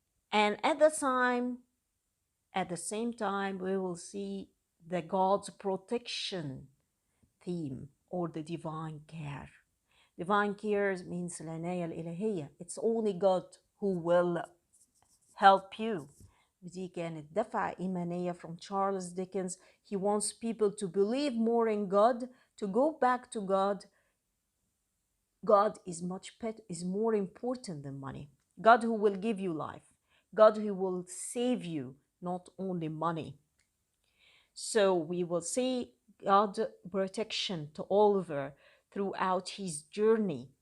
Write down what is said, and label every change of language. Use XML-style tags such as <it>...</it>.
<en>And at the same time, we will see the God's protection theme or the divine care. Divine care means</en> <ar>العناية الإلهية.</ar> <en>It's only God who will help you.</en> <ar>ودي كانت دفعة إيمانية</ar> <en>from Charles Dickens. He wants people to believe more in God, to go back to God. God is more important than money. God who will give you life. God who will save you, not only money. So we will see God's protection to Oliver throughout his journey.</en>